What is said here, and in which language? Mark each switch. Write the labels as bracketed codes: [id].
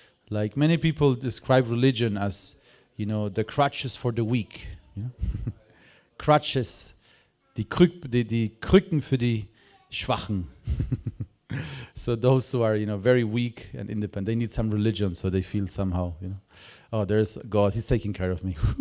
[en] Like many people describe religion as, the crutches for the weak. [de] Crutches, die Krücken für die Schwachen. [en] So those who are, very weak and independent, they need some religion so they feel somehow, oh, there's God, He's taking care of me.